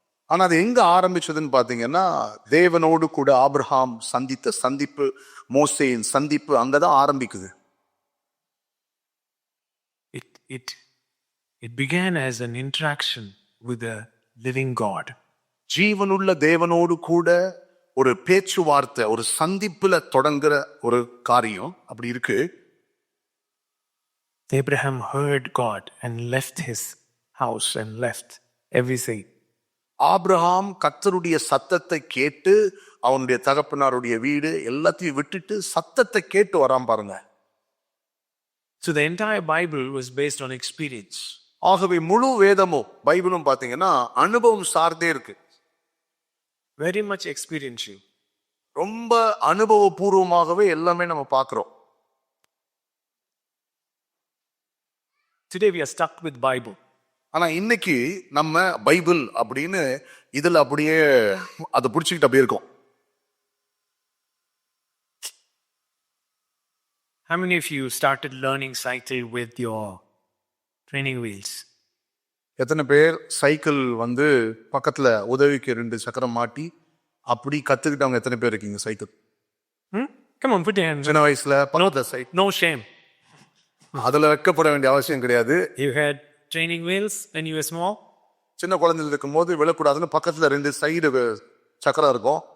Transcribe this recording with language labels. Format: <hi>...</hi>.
<ta>ஆனா அது எங்க ஆரம்பிச்சதுன்னு பாத்தீங்கன்னா, தேவனோடு கூட ஆபிரகாம் சந்தித்த சந்திப்பு, மோசேயின் சந்திப்பு அங்கதான் ஆரம்பிக்குது.</ta> <en>It began as an interaction with the living God.</en> <ta>ஜீவனுள்ள தேவனோடு கூட ஒரு பேச்சுவார்த்தை, ஒரு சந்திப்புல தொடங்குற ஒரு காரியம் அப்படி இருக்கு.</ta> <en>Abraham heard God and left his house and left everything.</en> <ta>Abraham கர்த்தருடைய சத்தத்தை கேட்டு அவனுடைய தகப்பனாருடைய வீடு எல்லாத்தையும் விட்டுட்டு சத்தத்தை கேட்டு வரான் பாருங்க.</ta> <en>So the entire Bible was based on experience.</en> <ta>ஆகவே முழு வேதமும் பைபிளும் பாத்தீங்கன்னா அனுபவம் சார்ந்தே இருக்கு.</ta> <en>Very much experiential.</en> <ta>ரொம்ப அனுபவபூர்வமாகவே எல்லாமே நம்ம பார்க்கிறோம்.</ta> <en>Today we are stuck with Bible.</en> <ta>ஆனா இன்னைக்கு நம்ம பைபிள் அப்படின்னு இதுல அப்படியே அதை பிடிச்சிக்கிட்டு அப்படியே இருக்கோம்.</ta> <en>How many of you started learning cycle with your training wheels?</en> <ta>எத்தனை பேர் சைக்கிள் பக்கத்துல உதவிக்கு 2 சக்கரம் மாட்டி அப்படி கத்துக்கிட்டவங்க எத்தனை பேர் இருக்கீங்க? Cycle</ta> <en>Come on, put your hands.</en> <ta>சின்ன வயசுல</ta> <en>No shame.</en> <ta>அதுல வைக்கப்பட வேண்டிய அவசியம் கிடையாது.</ta> <en>You had training wheels when you were small?</en> <ta>சின்ன குழந்தைகள் இருக்கும் போது விழக்கூடாதுன்னு பக்கத்துல 2 சைடு சக்கரம் இருக்கும்.</ta>